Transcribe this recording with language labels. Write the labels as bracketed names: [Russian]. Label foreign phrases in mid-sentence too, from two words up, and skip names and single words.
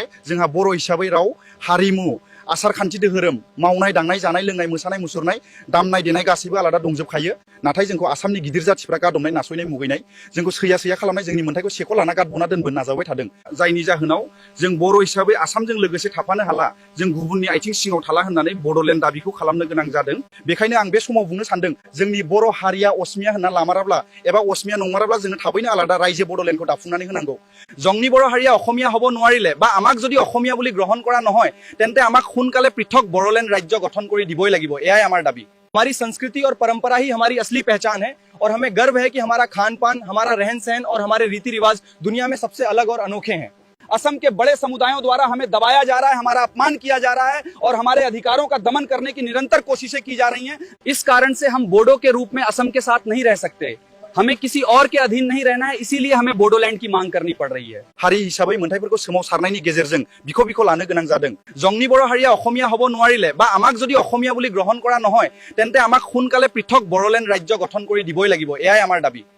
[Bodo] जोंहा बर' हिसाबै राव हारिमु आसार खान्थि धोरोम मावनाय दांनाय जानाय लोंनाय मोसानाय मुसुरनाय दामनाय देनाय गासैबो आलादा दंजोबखायो नाथाय जोंखौ आसामनि गिदिर जाथिफ्रा गादबनाय नासयनाय मुगैनाय जोंखौ सैया खालामनाय जोंनि मोन्थायखौ सेख' लाना गादबना दोनबोनो नाजाबाय थादों जायनि जाहोनाव जों बर' हिसाबै आसामजों लोगोसे थाफानो हाला जों गुबुननि आथिं सिङाव थाला होननानै बड'लेण्ड दाबिखौ खालामनो गोनां जादों बेखायनो आं बे समाव बुंनो सानदों जोंनि बर' हारिया असमिया होनना लामाराब्ला एबा असमिया नंमाराब्ला जोङो थाबैनो आलादा रायजो बड'लेण्डखौ दाफुंनानै होनांगौ जोंनि बर' हारिया [Assamese] অসমীয়া হ'ব নোৱাৰিলে বা আমাক যদি অসমীয়া বুলি গ্ৰহণ কৰা নহয় তেন্তে আমাক সোনকালে পৃথক বড়োলেণ্ড ৰাজ্য গঠন কৰি দিবই লাগিব এয়াই আমাৰ দাবী [Hindi] हमारी संस्कृति और परंपरा ही हमारी असली पहचान है और हमें गर्व है कि हमारा खान पान हमारा रहन सहन और हमारे रीति रिवाज दुनिया में सबसे अलग और अनोखे हैं असम के बड़े समुदायों द्वारा हमें दबाया जा रहा है हमारा अपमान किया जा रहा है और हमारे अधिकारों का दमन करने की निरंतर कोशिशें की जा रही हैं इस कारण से हम बोडो के रूप में असम के साथ नहीं रह सकते हमें किसी और के अधीन नहीं रहना है इसीलिए हमें बोडोलैंड की मांग करनी पड़ रही है [Bodo] हारि हिसाबै मोन्थायफोरखौ सोमावसारनायनि गेजेरजों बिखौ बिखौ लानो गोनां जादों जोंनि बर' हारिया [Assamese] অসমীয়া হ'ব নোৱাৰিলে বা আমাক যদি অসমীয়া বুলি গ্ৰহণ কৰা নহয় তেন্তে আমাক সোনকালে পৃথক বড়োলেণ্ড ৰাজ্য গঠন কৰি দিবই লাগিব এয়াই আমাৰ দাবী